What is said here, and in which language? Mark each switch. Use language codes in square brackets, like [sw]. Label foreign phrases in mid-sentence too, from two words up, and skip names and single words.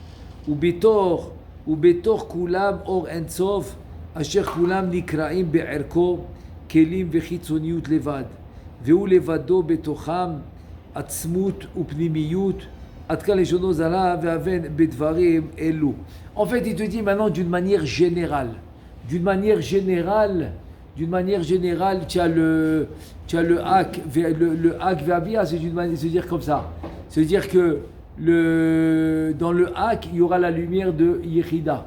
[he] ובתוך כולם אור אינסוף אשר כולם נקראים בערכו כלים וחיצוניות לבד והוא לבדו בתוכם עצמות ופנימיות עד כאן לשונו זלה והבן בדברים אלו. [fr] En fait, il te dit maintenant d'une manière générale, tu as le hak, le hak ve'abia, c'est dire comme ça. C'est-à-dire que dans le hak, il y aura la lumière de Yechida.